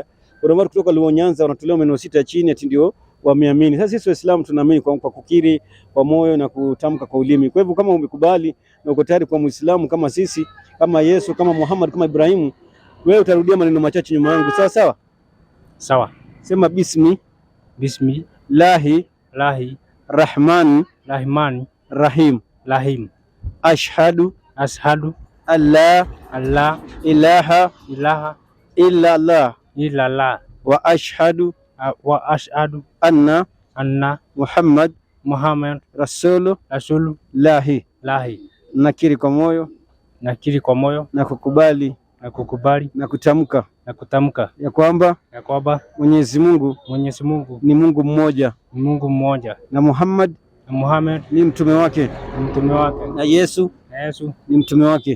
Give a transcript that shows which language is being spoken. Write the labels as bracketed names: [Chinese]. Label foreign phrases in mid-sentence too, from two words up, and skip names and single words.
[Swahili] Kuna watu kutoka Luo Nyanza wanatolewa meno 6 chini ati ndio wameamini. Sasa sisi Waislamu tunaamini kwa kukiri kwa moyo na kutamka kwa ulimi. Kwa hivyo kama umekubali na uko tayari kwa Muislamu kama sisi, kama Yesu, kama Muhammad, kama Ibrahimu, wewe utarudia maneno machache nyuma yangu. Sawa sawa? Sawa. Sema [Arabic] بسم الله الرحمن الرحيم. أشهد أن لا إله إلا الله وأشهد أن محمدا رسول الله. [Swahili] Nakiri kwa moyo na kukubali na kutamka ya kwamba Mwenyezi Mungu ni Mungu mmoja na Muhammad ni mtume wake na Yesu ni mtume wake.